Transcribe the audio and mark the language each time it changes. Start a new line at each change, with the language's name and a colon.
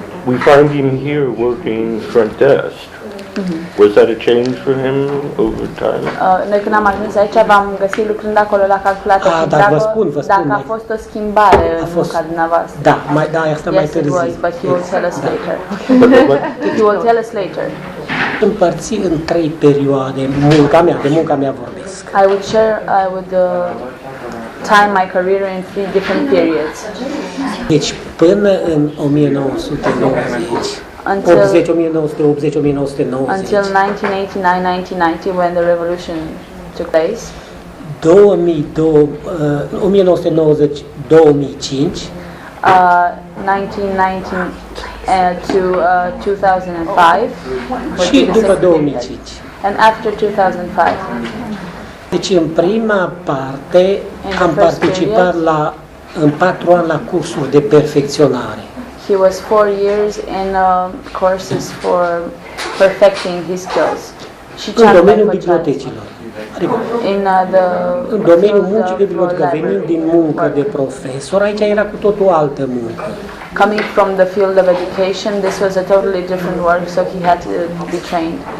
English: We find him here working front desk. Was that a change for him over time?
Romanian: Noi când am ajuns aici v-am găsit lucrând acolo la calculator și vă spun, dacă a fost o schimbare în munca dumneavoastră. Asta mai târziu.
English: Yes, it was, but he will tell us later. He will tell us later.
Romanian: Împărți în 3 perioade de munca mea vorbesc.
English: I would time my career in 3 different periods.
Romanian: Deci până în 1990.
English: Until 1980, 1990. Until 1989, when the revolution took place. 1990, 2005. 1990 to 2005.
Romanian: Și după 2005.
English: And after 2005.
Romanian: Deci în prima parte am participat în 4 ani la cursuri de perfecționare.
English: He was 4 years in courses for perfecting his skills.
Romanian: În domeniul bibliotecilor. Adică, în domeniul muncii de bibliotecă, venind din muncă de profesor, aici era cu totul altă muncă.
English: Coming from the field of education, this was a totally different work, so he had to be trained.